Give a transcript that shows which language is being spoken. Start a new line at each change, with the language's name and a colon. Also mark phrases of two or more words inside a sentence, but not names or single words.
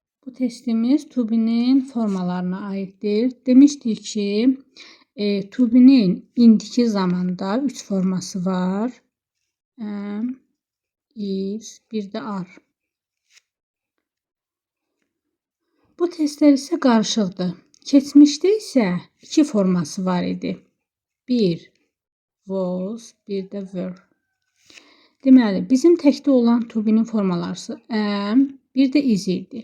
Azerbaijani: Bu testimiz
English: to be'nin
Azerbaijani: formalarına aiddir. Demişdik ki
English: to be'nin
Azerbaijani: indiki zamanda 3 forması var.
English: Am, is,
Azerbaijani: bir de are. Bu testlər isə qarışıqdır. Keçmişdə isə 2 forması var idi. 1 was, bir də were. Deməli, bizim təkdə olan
English: to be'nin
Azerbaijani: formaları am, bir də is idi.